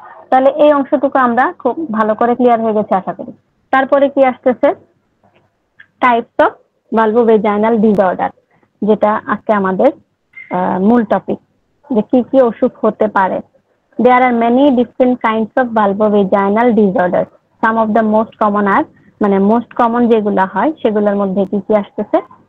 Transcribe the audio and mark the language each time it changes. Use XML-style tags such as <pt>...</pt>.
<bn>তাহলে এই অংশটুকু আমরা খুব ভালো করে ক্লিয়ার হয়ে গেছে আশা করি। তারপরে কি আসতেছে? টাইপস অফ ভালভোভেজাইনাল ডিসঅর্ডার, যেটা আজকে আমাদের মূল টপিক, যে কি কি অসুখ হতে পারে।</bn> <en>There are many different kinds of vulvovaginal disorders. Some of the most common are,</en> <bn>মানে মোস্ট কমন যেগুলা হয় সেগুলোর মধ্যে কি কি আসতেছে?</bn>